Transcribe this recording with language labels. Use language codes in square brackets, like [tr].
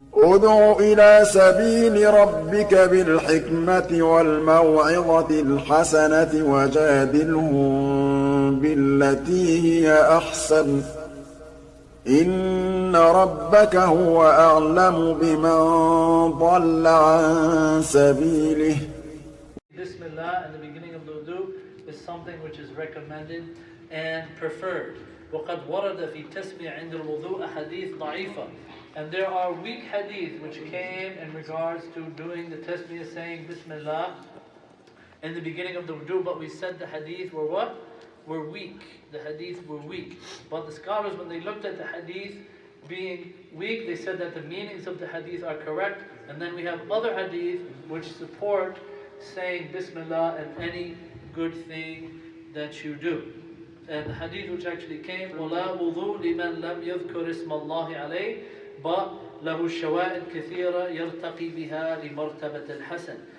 [ar] ادع إلى سبيل ربك بالحكمة والموعظة الحسنة وجادلهم بالتي هي أحسن إن ربك هو أعلم بمن ضل عن سبيله. [en] Bismillah in the beginning of the wudu is something which is recommended and preferred. [ar] وقد ورد في تسمية عند الوضوء أحاديث ضعيفة. [en] And there are weak hadith which came in regards to doing the tasmiyah, saying Bismillah in the beginning of the wudu, but we said the hadith were what? Were weak. The hadith were weak. But the scholars, when they looked at the hadith being weak, they said that the meanings of the hadith are correct. And then we have other hadith which support saying Bismillah in any good thing that you do. And the hadith which actually came, [ar] وَلَا وُضُوء لِمَنْ لَمْ يَذْكُرِ اسْمَ اللَّهِ عَلَيْهِ [en] but [ar] له الشوائد كثيرة يرتقي بها لمرتبة الحسن.